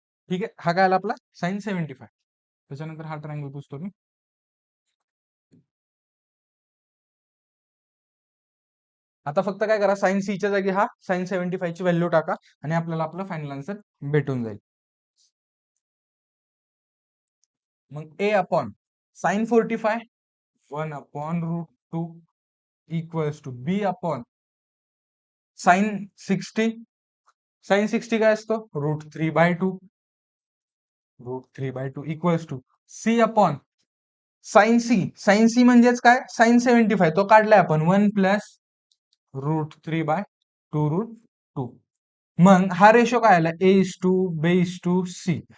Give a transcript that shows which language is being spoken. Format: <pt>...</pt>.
<mr>ठीक आहे, हा काय आला आपला साइन 75. त्याच्यानंतर हा ट्रायंगल पुसतो मी. आता फक्त काय करा, साइन सी च्या जागी हा साइन 75 ची व्हॅल्यू टाका आणि आपल्याला आपलं फायनल आन्सर भेटून जाईल.</mr> <en>मग A upon sine 45 1/√2 equals to B upon sine 60. Sine 60 काय असतो √3/2 equals to C upon sine C म्हणजेच काय साइन 75 तो काढलाय आपण 1 + √3/2√2.</en> <mr>मग हा रेशो काय आला A:B:C.</mr>